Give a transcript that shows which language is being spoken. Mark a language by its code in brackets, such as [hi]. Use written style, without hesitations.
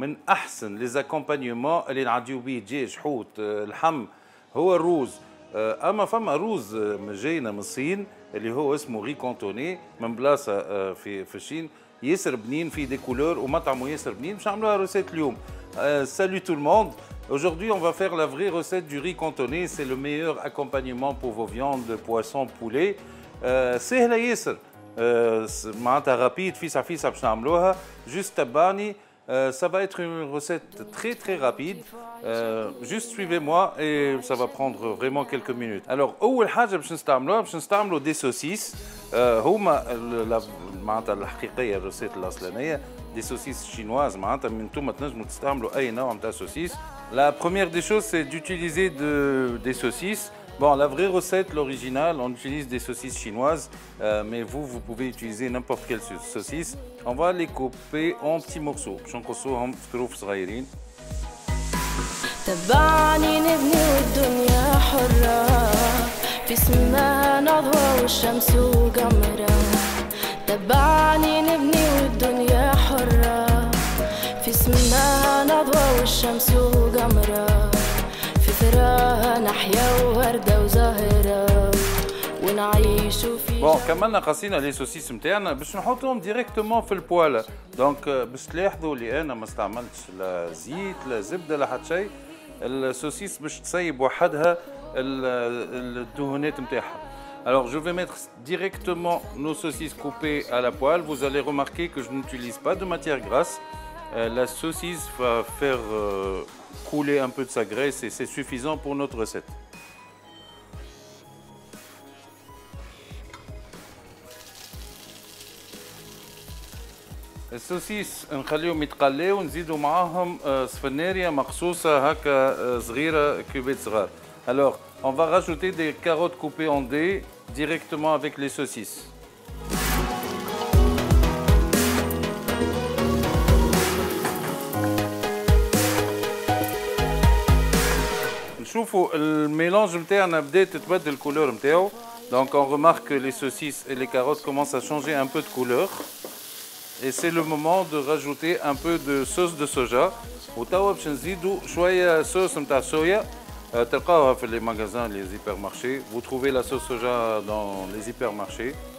[ar] من احسن ليزاكومبانيومون اللي نعديو بيه دجاج حوت اللحم هو الروز. اما فما روز جاينا من الصين اللي هو اسمه ري كونتوني من بلاصه في الصين، ياسر بنين في دي كولور ومطعمه ياسر بنين. باش نعملوها روسيت اليوم. [fr] Salut tout le monde. Aujourd'hui, on va faire la vraie recette du riz cantonné. C'est le meilleur accompagnement pour vos viandes, poissons, poulet. [ar] سهله ياسر. معناتها rapide فيسع باش نعملوها. [fr] Juste [ar] تبعني. [fr] Ça va être une recette très rapide. Juste suivez-moi et ça va prendre vraiment quelques minutes. [ar] Alors, أول حاجة باش نستعملوا des saucisses. هما معناتها الحقيقية الروسيت الأصلانية [fr] des saucisses chinoises. [ar] معناتها من انتوما تنجموا تستعملوا أي نوع نتاع saucisses. [fr] La première des choses, c'est d'utiliser des saucisses. Bon, la vraie recette, l'original, on utilise des saucisses chinoises, mais vous pouvez utiliser n'importe quelle saucisse. On va les couper en petits morceaux. [ar] باش نقصوهم في طروف صغيرين. تبعني نبني والدنيا حرة في سماها نضوى والشمس وقمرة. تبعني نبني والدنيا حرة في سماها نضوى والشمس وقمرة. في ثراها نحيا ووردة وزهرة ونعيشوا في. بون كملنا قصينا لي سوسيس نتاعنا باش نحطهم ديريكتومون في البوالا. دونك باش تلاحظوا اللي انا ما استعملتش لا زيت لا زبده لا حتى شيء. السوسيس باش تصيب وحدها الدهونات نتاعها. [fr] Alors je vais mettre directement nos saucisses coupées à la poêle. Vous allez remarquer que je n'utilise pas de matière grasse. La saucisse va faire couler un peu de sa graisse et c'est suffisant pour notre recette. [ar] السوسيس نخليهم يتقليو ونزيدوا معاهم سفنارية مقصوصة هكا صغيرة كوبيت صغار. [fr] Alors on va rajouter des carottes coupées en dés directement avec les saucisses. [ar] نشوفوا الميلانج نتاعنا بدات تتبدل الكولور نتاعو. [fr] Donc on remarque que les saucisses et les carottes commencent à changer un peu de couleur. Et c'est le moment de rajouter un peu de sauce de soja. [ar] وتوا باش نزيدوا شوية صوص نتاع صويا. تلقاوها في [fr] les magasins, les hypermarchés. Vous trouvez la sauce soja dans les hypermarchés.